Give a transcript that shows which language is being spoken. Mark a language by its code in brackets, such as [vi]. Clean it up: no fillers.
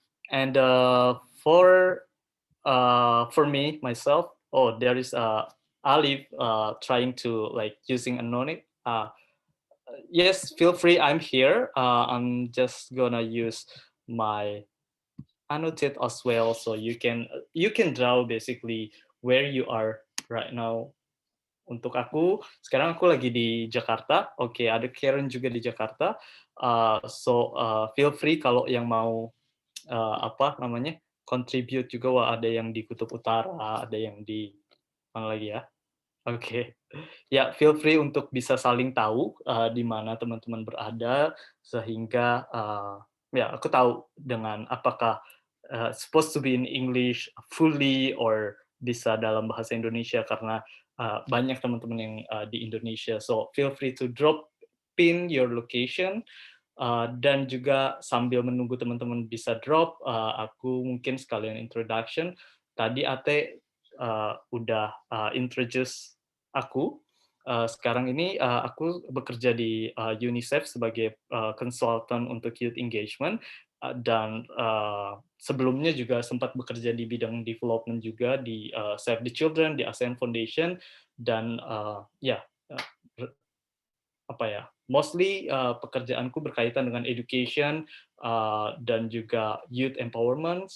[en] And for me myself, oh, there is Alif trying to like using anonymous. Yes, feel free. I'm here. I'm just gonna use my annotate as well, so you can draw basically where you are right now. [id] Untuk aku sekarang aku lagi di Jakarta. Oke, ada Karen juga di Jakarta. [en] So feel free [id] kalau yang mau apa namanya contribute juga. Wah, ada yang di Kutub Utara, ada yang di mana lagi ya. Oke. Ya, [en] feel free [id] untuk bisa saling tahu di mana teman-teman berada, sehingga ya aku tahu dengan apakah [en] supposed to be in English fully [id] or bisa dalam bahasa Indonesia karena banyak teman-teman yang di Indonesia. [en] So feel free to drop pin your location. [id] Dan juga sambil menunggu teman-teman bisa drop, aku mungkin sekalian introduction. Tadi Ate udah introduce aku. Sekarang ini aku bekerja di UNICEF sebagai konsultan untuk youth engagement, dan sebelumnya juga sempat bekerja di bidang development juga di Save the Children, di ASEAN Foundation, dan ya, apa ya, mostly pekerjaanku berkaitan dengan education dan juga youth empowerment.